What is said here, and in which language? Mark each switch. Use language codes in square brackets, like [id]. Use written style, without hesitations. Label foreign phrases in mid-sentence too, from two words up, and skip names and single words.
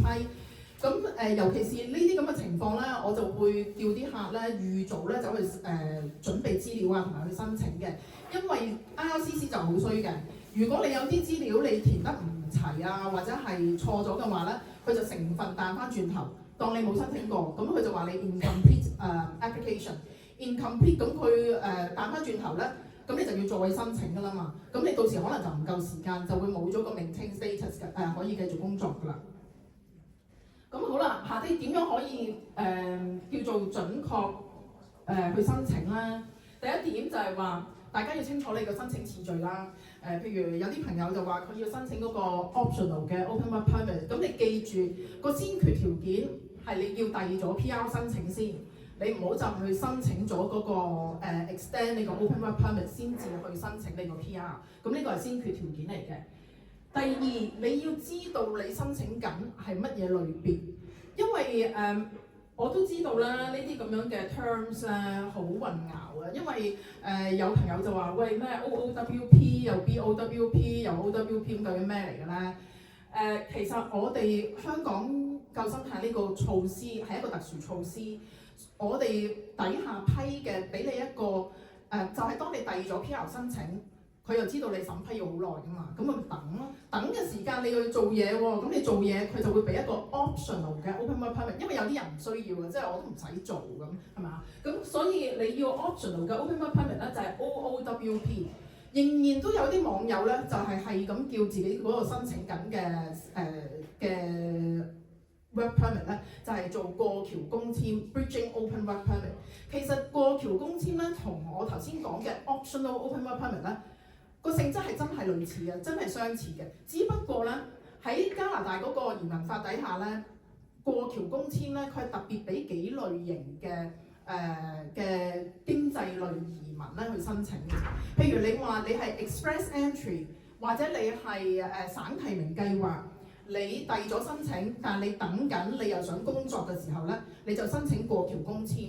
[yue] 咁尤其是呢啲咁嘅情況咧，我就會叫啲客咧預早咧走去準備資料啊，同埋去申請嘅。因為 IRCC 就好衰嘅，如果你有啲資料你填得唔齊啊，或者係錯咗嘅話咧，佢就成份彈翻轉頭，當你冇申請過，咁佢就話你 [en] incomplete application， [yue] incomplete，咁佢彈翻轉頭咧，咁你就要再申請㗎啦嘛。咁你到時可能就唔夠時間，就會冇咗個 [en] maintain status [yue] 嘅可以繼續工作㗎啦。咁好啦，下啲點樣可以叫做準確去申請咧？第一點就係話，大家要清楚你個申請次序啦。譬如有啲朋友就話佢要申請嗰個 optional 嘅 [en] open work permit， [yue] 咁你記住個先決條件係你要遞咗 PR 申請先，你唔好就去申請咗嗰個extend 你個 [en] open work permit [yue] 先至去申請你個 PR， 咁呢個係先決條件嚟嘅。第二，你要知道你申請緊係乜嘢類別，因為我都知道啦，呢啲咁樣嘅 terms 咧好混淆啊，因為有朋友就話喂咩 OOWP 又 BOWP 又 OWP 咁究竟咩嚟嘅咧？其實我哋香港救生艇呢個措施係一個特殊措施，我哋底下批嘅俾你一個就係當你遞咗 PR 申請。佢又知道你審批要好耐㗎嘛，咁咪等咯。等嘅時間你要去做嘢喎，咁你做嘢佢就會俾一個 optional 嘅 [en] open work permit， [yue] 因為有啲人唔需要嘅，即係我都唔使做咁，係嘛？咁所以你要 optional 嘅 [en] open work permit [yue] 咧就係 OOWP。仍然都有啲網友咧就係咁叫自己嗰個申請緊嘅 [en] work permit [yue] 咧就係做過橋工簽 [en] bridging open work permit。 [yue] 其實過橋工簽咧同我頭先講嘅 [en] optional open work permit [yue] 咧。個性質係真係類似嘅，真係相似嘅。只不過咧喺加拿大嗰個移民法底下咧，過橋工簽咧，佢係特別俾幾類型嘅經濟類移民咧去申請嘅。譬如你話你係 [en] express entry， [yue] 或者你係省提名計劃，你遞咗申請，但係你等緊，你又想工作嘅時候咧，你就申請過橋工簽。